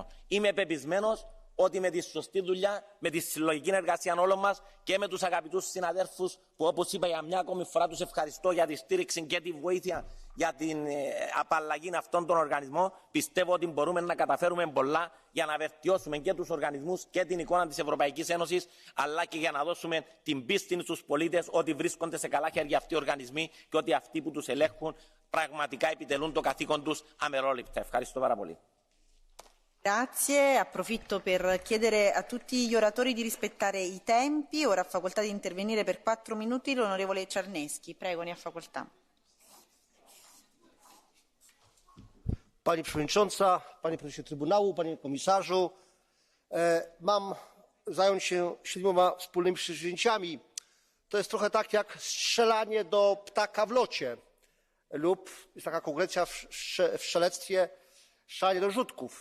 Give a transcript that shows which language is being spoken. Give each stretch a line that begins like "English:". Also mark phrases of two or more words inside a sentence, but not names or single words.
Greek: Είμαι πεπισμένος ότι με τη σωστή δουλειά, με τη συλλογική εργασία όλων μας και με τους αγαπητούς συναδέρφους που, όπως είπα, για μια ακόμη φορά τους ευχαριστώ για τη στήριξη και τη βοήθεια για την απαλλαγή αυτών των οργανισμών, πιστεύω ότι μπορούμε να καταφέρουμε πολλά για να βελτιώσουμε και τους οργανισμούς και την εικόνα της Ευρωπαϊκής Ένωσης, αλλά και για να δώσουμε την πίστη στους πολίτες ότι βρίσκονται σε καλά χέρια αυτοί οι οργανισμοί και ότι αυτοί που τους ελέγχουν πραγματικά επιτελούν το καθήκον τους αμερόληπτα. Ευχαριστώ πάρα πολύ.
Italian: Grazie, approfitto per chiedere a tutti gli oratori di rispettare i tempi. Ora ha facoltà di intervenire per 4 minuti l'onorevole Czarnecki. Prego, ne ha facoltà.
Polish: Pani Przewodnicząca, Panie Prezesie Trybunału, Panie Komisarzu, mam zająć się 7 wspólnymi przedsięwzięciami. To jest trochę tak jak strzelanie do ptaka w locie lub jest taka konkurencja w strzelectwie, strzelanie do rzutków.